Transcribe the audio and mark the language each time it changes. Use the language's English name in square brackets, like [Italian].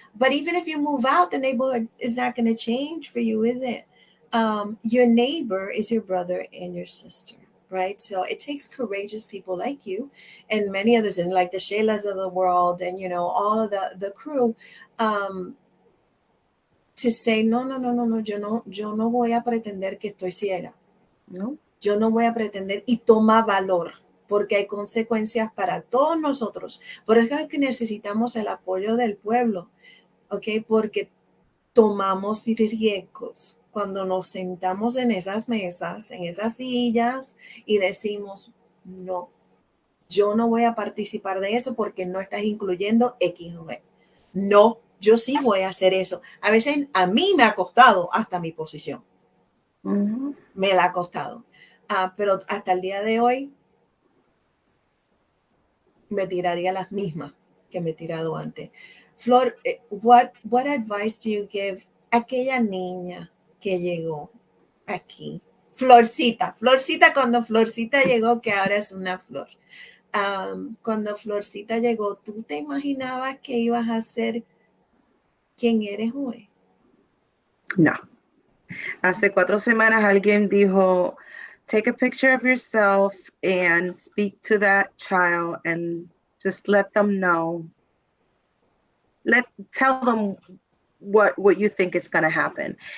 [English] But even if you move out, the neighborhood is not going to change for you, is it? Your neighbor is your brother and your sister, right? So it takes courageous people like you and many others, and like the Shaylas of the world, and all of the crew, to say no. [Spanish] Yo no voy a pretender que estoy ciega. No. Yo no voy a pretender, y toma valor, porque hay consecuencias para todos nosotros. Por eso es que necesitamos el apoyo del pueblo, ¿ok? Porque tomamos riesgos cuando nos sentamos en esas mesas, en esas sillas, y decimos, no, yo no voy a participar de eso porque no estás incluyendo X o Y. No, yo sí voy a hacer eso. A veces a mí me ha costado hasta mi posición. Uh-huh. Me la ha costado. Pero hasta el día de hoy me tiraría las mismas que me he tirado antes. Flor, [English] what advice do you give [Spanish] a aquella niña que llegó aquí. Florcita, Florcita, cuando Florcita llegó, que ahora es una flor. Cuando Florcita llegó, ¿tú te imaginabas que ibas a ser quien eres hoy? No. Hace 4 semanas alguien dijo, [English] take a picture of yourself and speak to that child and just let them know. Tell them what you think is going to happen.